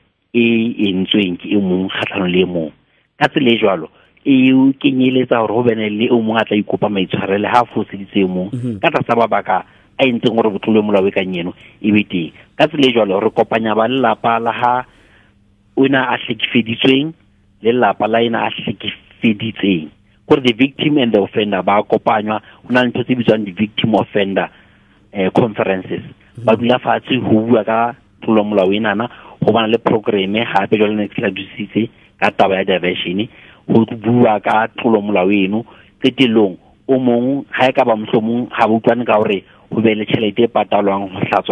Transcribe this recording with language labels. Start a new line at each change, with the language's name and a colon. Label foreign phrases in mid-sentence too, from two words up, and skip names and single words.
Southern Sotho: e entsweng ke e mong kgatlhano le e mong ka tsela jwalo e o kenyeletsa hore ho bene le o mong a tla ikopa maitshwarelo ha foseditse e mong ka tsa mabaka a entseng gore botlolo molao e ka nyeno e be teng ka tsela jwalo re kopanya ba lelapa la ha ona a hlekefeditsweng le lelapa la ena a hlekefeditseng gore
English: the victim and the offender
Southern Sotho: ba kopanywa hona le ntho tse bitswang
English: the victim offender conferences
Southern Sotho: ba dula fatshe ho bua ka tlolo molao enana ho bana le program hape jwale ne ke dusitse ka taba ya diversion ho bua ka tlolo molao eno qetelong o mong ha e ka ba mohlomong ha ba utlwane ka hore ho be le tjhelete e patalwang ho hlatswa